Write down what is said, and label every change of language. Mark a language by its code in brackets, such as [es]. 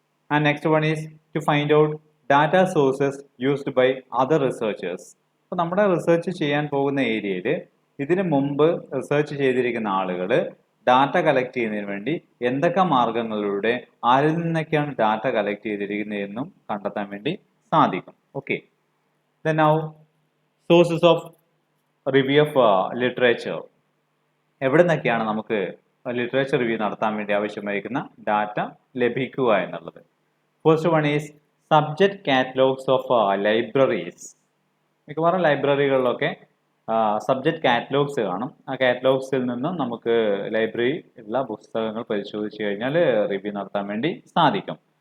[en] And next one is to find out data sources used by other researchers. [ml] അപ്പോൾ നമ്മുടെ research ചെയ്യാൻ പോകുന്ന ഏരിയയിൽ ഇതിനു മുമ്പ് റിസർച്ച് ചെയ്തിരിക്കുന്ന ആളുകൾ ഡാറ്റ കളക്ട് ചെയ്യുന്നതിന് വേണ്ടി എന്തൊക്കെ മാർഗങ്ങളിലൂടെ ആരിൽ നിന്നൊക്കെയാണ് ഡാറ്റ കളക്ട് ചെയ്തിരിക്കുന്നതെന്നും കണ്ടെത്താൻ വേണ്ടി സാധിക്കും. Okay. [en] Then now sources of review of literature. [ml] എവിടെ നിന്നൊക്കെയാണ് നമുക്ക് ലിറ്ററേച്ചർ റിവ്യൂ നടത്താൻ വേണ്ടി ആവശ്യമായിരിക്കുന്ന ഡാറ്റ ലഭിക്കുക എന്നുള്ളത്. [en] First one is subject catalogues of libraries. [ml] മിക്കവാറും ലൈബ്രറികളിലൊക്കെ സബ്ജക്റ്റ് കാറ്റലോഗ്സ് കാണും. ആ കാറ്റലോഗ്സിൽ നിന്നും നമുക്ക് ലൈബ്രറി ഉള്ള പുസ്തകങ്ങൾ പരിശോധിച്ച് കഴിഞ്ഞാൽ റിവ്യൂ നടത്താൻ വേണ്ടി സാധിക്കും.